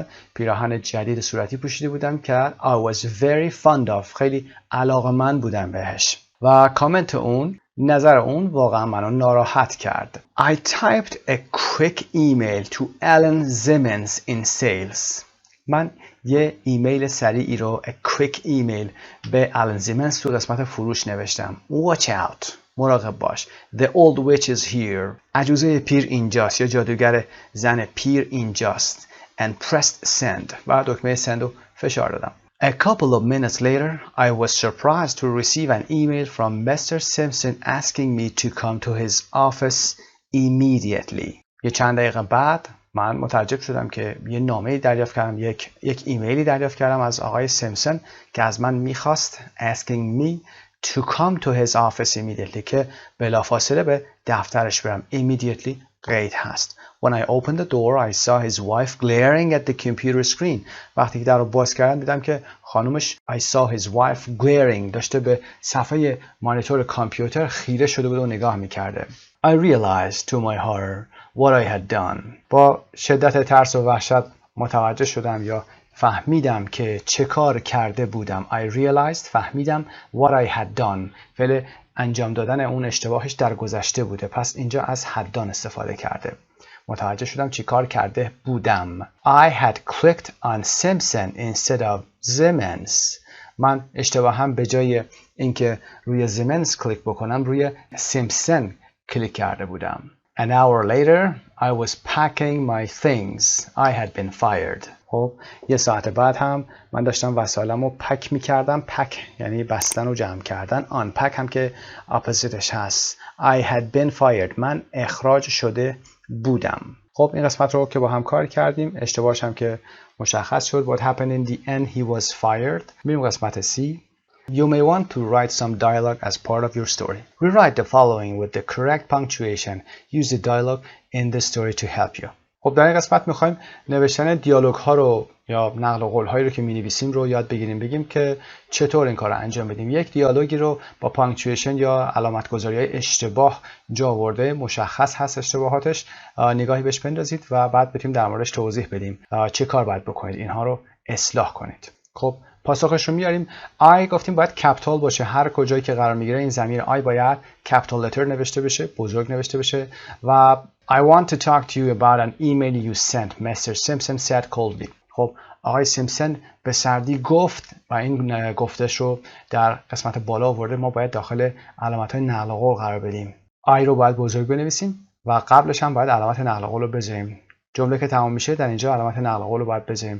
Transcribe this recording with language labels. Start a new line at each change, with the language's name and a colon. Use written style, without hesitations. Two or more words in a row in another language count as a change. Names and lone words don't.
Persian: پیراهن جدید صورتی پوشیده بودم که
English: I was very fond of
Persian: خیلی علاقه‌مند بودم بهش و کامنت اون نظر اون واقعا منو ناراحت کرد.
English: I typed a quick email to Alan Simmons in sales.
Persian: من یه ایمیل سریعی رو
English: a quick email
Persian: به Alan Simmons تو قسمت فروش نوشتم.
English: Watch out.
Persian: مراقب باش.
English: The old witch is here.
Persian: عجوزه پیر اینجاست یا جادوگر زن پیر اینجاست.
English: And pressed send.
Persian: و دکمه send رو فشار دادم.
English: A couple of minutes later, I was surprised to receive an email from Mr. Simpson asking me to come to his office immediately.
Persian: یه چند دقیقه بعد من متعجب شدم که یه نامه‌ای دریافت کردم یک ایمیلی دریافت کردم از آقای سیمپسون که از من میخواست
English: asking me to come to his office immediately
Persian: که بلافاصله به دفترش برم. Immediately قید هست.
English: When I opened the door, I saw his wife glaring at the computer screen.
Persian: وقتی که در رو باز کردم دیدم که خانومش
English: I saw his wife glaring
Persian: داشته به صفحه مانیتور کامپیوتر خیره شده بود و نگاه میکرده.
English: I realized to my horror what I had done.
Persian: با شدت ترس و وحشت متوجه شدم یا فهمیدم که چه کار کرده بودم.
English: I realized فهمیدم what I had done.
Persian: فعل انجام دادن اون اشتباهش در گذشته بوده پس اینجا از
English: had done
Persian: استفاده کرده. متوجه شدم چی کار کرده بودم.
English: I had clicked on Simpson instead of Simmons.
Persian: من اشتباهم به جای اینکه روی Simmons کلیک بکنم روی سیمپسون کلیک کرده بودم.
English: An hour later, I was packing my things. I had been fired.
Persian: خب یه ساعت بعد هم من داشتم وسایلم رو پک میکردم. پک یعنی بستن و جمع کردن. unpack هم که اپوزیتش هست.
English: I had been fired.
Persian: من اخراج شده بودم. خب این قسمت رو که با هم کار کردیم اشتباهش هم که مشخص شد.
English: What happened in the end he was fired.
Persian: میریم قسمت C.
English: You may want to write some dialogue as part of your story. Rewrite the following with the correct punctuation. Use the dialogue in the story to help you.
Persian: خب در این قسمت میخوایم نوشتن دیالوگ ها رو یا نقل قول هایی رو که می‌نویسیم رو یاد بگیریم، بگیم که چطور این کار رو انجام بدیم. یک دیالوگی رو با پانکچویشن یا علامت گذاری های اشتباه جا آورده، مشخص هست اشتباهاتش، نگاهی بهش بندازید و بعد بتونیم در موردش توضیح بدیم چه کار باید بکنید اینها رو اصلاح کنید. خب پاسخش رو میاریم. I گفتیم باید کپیتال باشه، هر کجایی که قرار میگیره این ضمیر I باید
English: capital letter
Persian: نوشته بشه، بزرگ نوشته بشه.
English: و I want to talk to you about an email you sent. Mr. Simpson said coldly.
Persian: خب آقای سیمپسون به سردی گفت و این گفتش رو در قسمت بالا آورده، ما باید داخل علامت های نقل قول قرار بدیم. I رو باید بزرگ بنویسیم و قبلش هم باید علامت نقل قول رو بذاریم. جمله که تمام میشه در اینجا علامت نقل قول رو باید بذاریم.